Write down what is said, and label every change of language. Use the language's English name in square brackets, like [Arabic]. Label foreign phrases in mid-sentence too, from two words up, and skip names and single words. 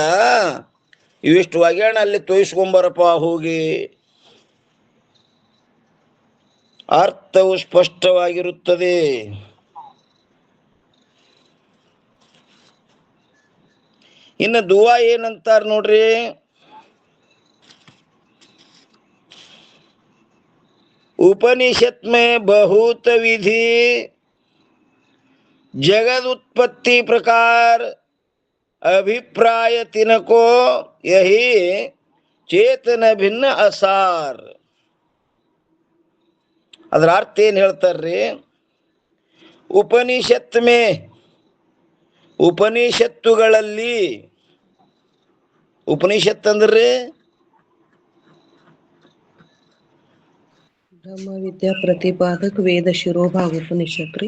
[Kannada] ಇವಿಷ್ಟು ಒಗ್ಯಾಣ ಅಲ್ಲಿ ತೋಯಿಸ್ಕೊಂಬರಪ್ಪ ಹೋಗಿ. ಅರ್ಥವು ಸ್ಪಷ್ಟವಾಗಿರುತ್ತದೆ. ಇನ್ನು ದುವಾ ಏನಂತಾರ ನೋಡ್ರಿ, [Hindi] उपनिषद में बहुत विधि जगद उत्पत्ति प्रकार अभिप्राय तिनको यही चेतन भिन्न असार. [Kannada] ಅದರ ಅರ್ಥ ಏನು ಹೇಳ್ತಾರ್ರಿ? ಉಪನಿಷತ್ ಮೇ, ಉಪನಿಷತ್ತುಗಳಲ್ಲಿ, ಉಪನಿಷತ್ ಅಂದ್ರೆ ಬ್ರಹ್ಮ ವಿದ್ಯಾ ಪ್ರತಿಪಾದಕ ವೇದ ಶಿರೋಭಾಗ ಉಪನಿಷತ್ ರೀ.